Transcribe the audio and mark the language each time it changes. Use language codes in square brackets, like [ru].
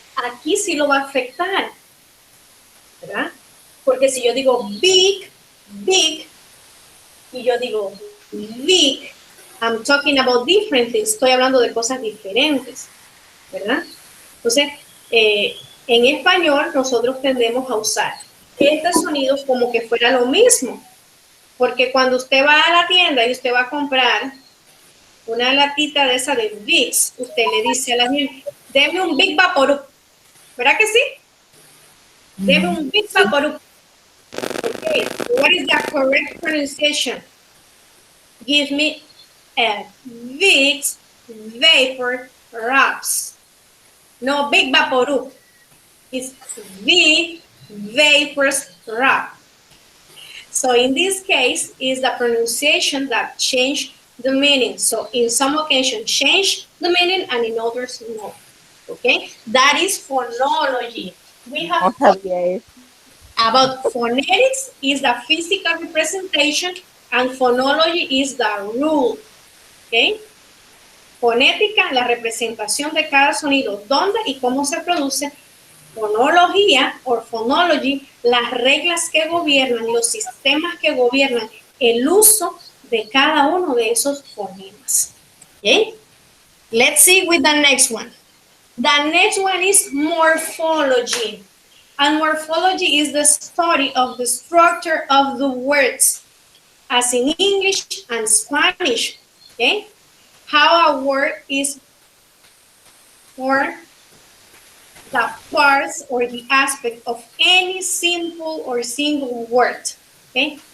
[es] Aquí sí lo va a afectar, ¿verdad? Porque si yo digo big, big, y yo digo big, [en] I'm talking about different things. [es] Estoy hablando de cosas diferentes, ¿verdad? Entonces, en español nosotros tendemos a usar este sonido como que fuera lo mismo. Porque cuando usted va a la tienda y usted va a comprar una latita de esa de Vicks, usted le dice a la gente, deme un Big Vaporub. ¿Verdad que sí? Deme un Big Vaporub. [en] Okay, what is the correct pronunciation? Give me a Vicks Vapor Wraps. No, Big Vaporub. It's Big Vapors Wrap. So in this case, is the pronunciation that changed the meaning. So in some occasions, change the meaning, and in others, no. Okay, that is phonology. We have talked about phonetics is the physical representation, and phonology is the rule. [es] Okay, fonética, la representación de cada sonido, dónde y cómo se produce. Fonología o phonology, las reglas que gobiernan, los sistemas que gobiernan el uso de cada uno de esos fonemas. [en] Okay? Let's see with the next one. The next one is morphology. And morphology is the study of the structure of the words, as in English and Spanish. Okay? How a word is formed, the parts or the aspect of any simple or single word. Okay?